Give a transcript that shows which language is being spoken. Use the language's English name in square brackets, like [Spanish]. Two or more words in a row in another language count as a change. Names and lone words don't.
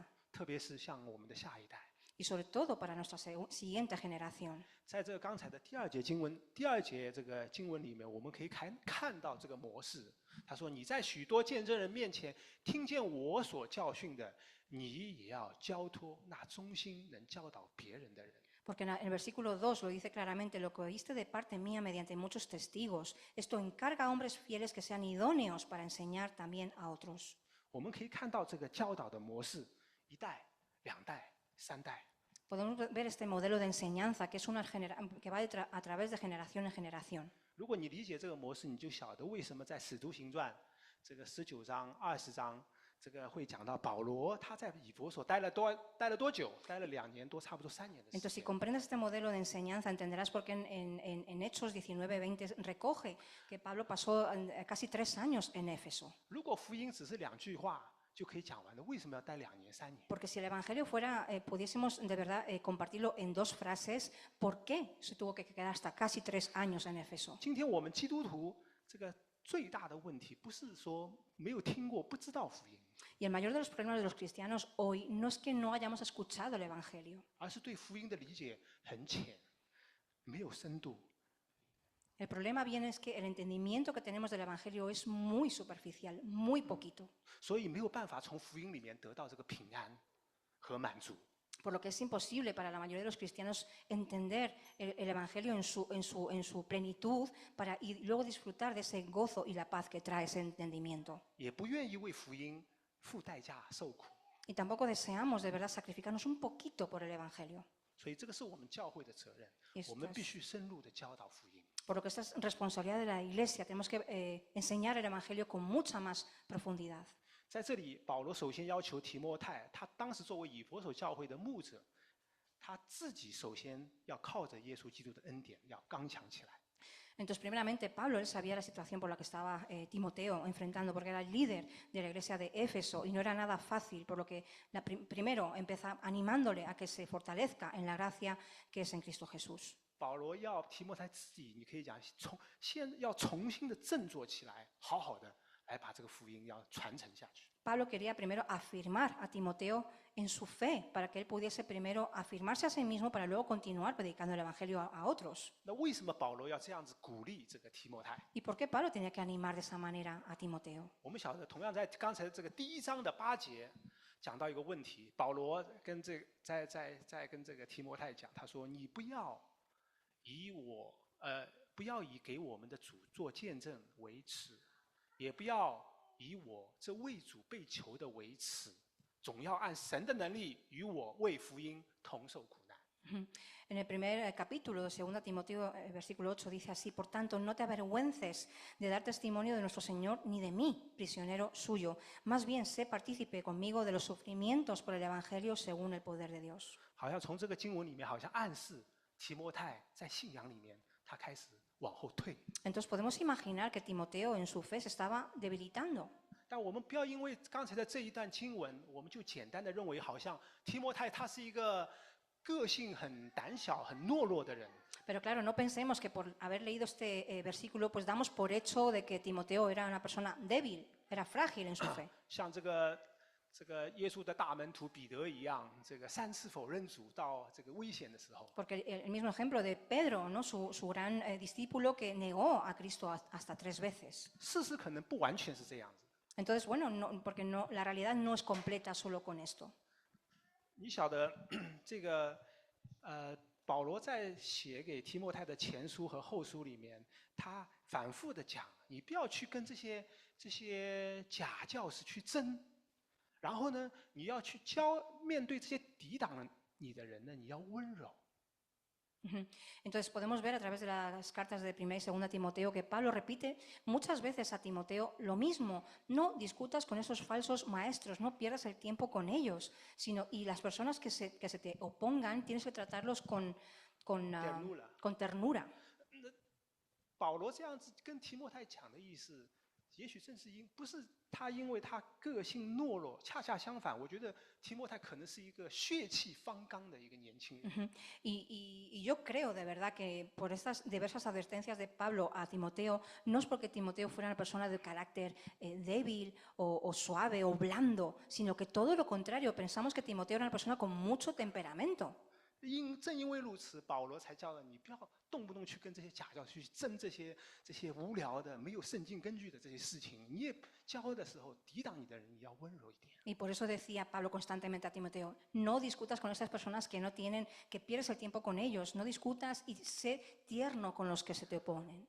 [Chinese] 特别是像我们的下一代。 [Spanish] Y sobre todo para nuestra siguiente generación. [Chinese] 在这个刚才的第2节经文里面，我们可以看到这个模式。他说：“你在许多见证人面前听见我所教训的，你也要交托那忠心能教导别人的人。” [Spanish] Porque en el versículo 2 lo dice claramente: lo que oíste de parte mía mediante muchos testigos, esto encarga a hombres fieles que sean idóneos para enseñar también a otros. [Chinese] 我们可以看到这个教导的模式，1代、2代、3代。 [Spanish] Podemos ver este modelo de enseñanza que va a través de generación en generación. [Chinese] 如果你理解这个模式，你就晓得为什么在《使徒行传》这个19章、20章，这个会讲到保罗他在以弗所待了多久？待了2年多，差不多3年的时间。 [Spanish] Entonces, si comprendes este modelo de enseñanza, entenderás por qué en Hechos 19:20 recoge que Pablo pasó casi 3 años en Éfeso. [Chinese] 如果福音只是2句话就可以讲完了，为什么要待2年3年？ [Spanish] Porque si el Evangelio pudiésemos de verdad compartirlo en 2 frases, ¿por qué se tuvo que quedar hasta casi 3 años en Éfeso? [Chinese] 今天我们基督徒这个最大的问题，不是说没有听过、不知道福音， [Spanish] Y el mayor de los problemas de los cristianos hoy no es que no hayamos escuchado el Evangelio, [Chinese] 而是对福音的理解很浅，没有深度。 [Spanish] El problema viene es que el entendimiento que tenemos del Evangelio es muy superficial, muy poquito, [Chinese] 所以没有办法从福音里面得到这个平安和满足。 [Spanish] por lo que es imposible para la mayoría de los cristianos entender el Evangelio en su plenitud y luego disfrutar de ese gozo y la paz que trae ese entendimiento. [Chinese] 也不愿意为福音付代价受苦， [Spanish] Y tampoco deseamos de verdad sacrificarnos un poquito por el Evangelio. [Chinese] 所以这个是我们教会的责任 [Spanish] Esto， [Chinese] 我们必须深入的教导福音。 [Spanish] Por lo que esta es responsabilidad de la Iglesia. Tenemos que enseñar el Evangelio con mucha más profundidad. [Chinese] 在这里，保罗首先要求提摩太，他当时作为以弗所教会的牧者，他自己首先要靠着耶稣基督的恩典，要刚强起来。 [Spanish] Entonces, primeramente, Pablo, él sabía la situación por la que estaba Timoteo enfrentando, porque era el líder de la iglesia de Éfeso y no era nada fácil, por lo que primero empieza animándole a que se fortalezca en la gracia que es en Cristo Jesús. [Chinese] 保罗要提摩太自己，你可以讲要重新的振作起来，好好的来把这个福音要传承下去。 [Spanish] Pablo quería primero afirmar a Timoteo en su fe, para que él pudiese primero afirmarse a sí mismo para luego continuar predicando el Evangelio a otros. [Chinese] 那为什么保罗要这样子鼓励这个提摩太？ [Spanish] ¿Y por qué Pablo tenía que animar de esa manera a Timoteo? [Chinese] 我们晓得，同样在刚才这个第1章的8节讲到一个问题，保罗跟在跟这个提摩太讲，他说：“你不要以给我们的主做见证为耻，也不要以我这为主被囚的为耻，总要按神的能力与我为福音同受苦难。” [Spanish] En el primer capítulo de 2 Timoteo, versículo 8, dice así: Por tanto, no te avergüences de dar testimonio de nuestro Señor ni de mí, prisionero suyo. Más bien, sé partícipe conmigo de los sufrimientos por el Evangelio según el poder de Dios. [Chinese] 好像从这个经文里面，好像暗示提摩太在信仰里面，他开始往后退。 [Spanish] Entonces podemos imaginar que Timoteo en su fe se estaba debilitando. [Chinese] 但我们不要因为刚才的这一段经文，我们就简单的认为好像提摩太他是一个个性很胆小、很懦弱的人。 [Spanish] Pero claro, no pensemos que por haber leído este versículo, pues damos por hecho de que Timoteo era una persona débil, era frágil en su fe. [Chinese] 像这个耶稣的大门徒彼得一样，这个3次否认主到这个危险的时候， [Spanish] Porque el mismo ejemplo de Pedro, ¿no? su gran discípulo que negó a Cristo hasta 3 veces. [Chinese] 事实可能不完全是这样子。 [Spanish] Entonces, bueno, porque la realidad no es completa solo con esto. [Chinese] 你晓得这个保罗在写给提摩太的前书和后书里面，他反复的讲，你不要去跟这些假教师去争，然后呢，你要去面对这些抵挡你的人呢，你要温柔。 [Spanish] Entonces podemos ver a través de las cartas de 1 y 2 Timoteo que Pablo repite muchas veces a Timoteo lo mismo: no discutas con esos falsos maestros, no pierdas el tiempo con ellos, y las personas que se te opongan tienes que tratarlos con ternura. [Chinese] 保罗这样子跟提摩太讲的意思，也许正是不是他因为他个性懦弱，恰恰相反，我觉得提摩太可能是一个血气方刚的一个年轻人。 [Spanish] Y yo creo de verdad que por estas diversas advertencias de Pablo a Timoteo, no es porque Timoteo fuera una persona de carácter débil o suave o blando, sino que todo lo contrario, pensamos que Timoteo era una persona con mucho temperamento. [Chinese] 正因为如此，保罗才叫了你不要动不动去跟这些假教去争这些无聊的、没有圣经根据的这些事情。你也教的时候，抵挡你的人，你要温柔一点。 [Spanish] Y por eso decía Pablo constantemente a Timoteo: no discutas con esas personas que pierdes el tiempo con ellos, no discutas y sé tierno con los que se te oponen.